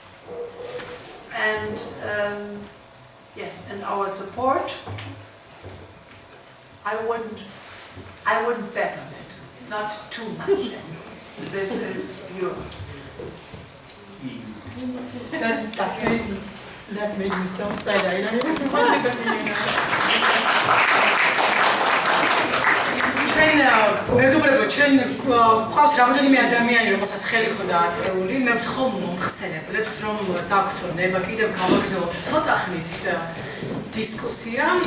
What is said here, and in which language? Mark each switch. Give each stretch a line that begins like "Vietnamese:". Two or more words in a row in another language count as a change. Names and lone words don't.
English: And yes, and our support, I wouldn't bet on it, not too much anyway. This is Europe. That made me so sad.
Georgian: მეგობრებო, ჩვენ გვყავს რამდენიმე ადამიანი, რომელსაც ხელი ხოდა აწეული. მე ვთხოვ მომხსენებლებს, რომ დაგვთხოვ ნება კიდევ გავაგრძელოთ ცოტა ხნის დისკუსია.